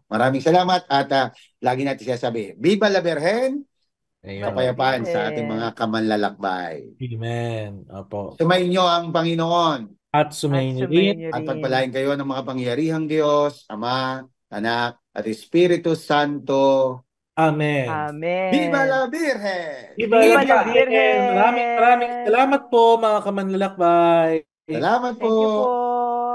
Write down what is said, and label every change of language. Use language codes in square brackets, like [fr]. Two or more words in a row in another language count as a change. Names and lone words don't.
[tl] Maraming salamat at lagi natin sinasabi, [es] Viva la Birhen! [tl] Kapayapaan sa ating mga kamanlalakbay. Amen. Opo. Sumainyo ang Panginoon. At At sumainyo sumayin rin. niyo At rin. pagpalain kayo ng mga pangyarihang Diyos, Ama, Anak, at Espiritu Santo. Amen. [es] Viva [tl] Amen. [es] la Virgen! Viva Viva la la Virgen! [tl] Maraming [es] Virgen! [tl] salamat po mga kamanlalakbay. Salamat po! [en] Thank you po.